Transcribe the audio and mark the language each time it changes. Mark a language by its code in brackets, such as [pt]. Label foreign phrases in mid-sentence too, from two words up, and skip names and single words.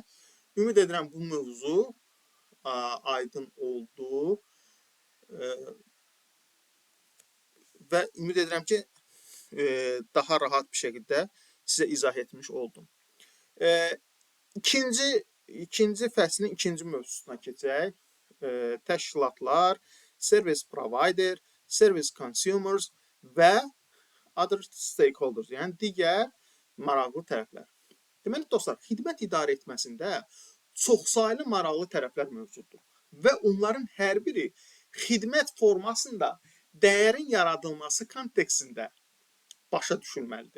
[az] Ümid edirəm bu mövzu aydın oldu və ümid edirəm ki, daha rahat bir şəkildə sizə izah etmiş oldum. İkinci fəslin ikinci mövzusuna keçək. Təşkilatlar, [en] service provider, service consumers və other stakeholders, [az] yəni digər maraqlı tərəflər. Deməli dostlar, xidmət idarə etməsində çoxsaylı maraqlı tərəflər mövcuddur və onların hər biri xidmət formasında dəyərin yaradılması kontekstində başa düşülməlidir.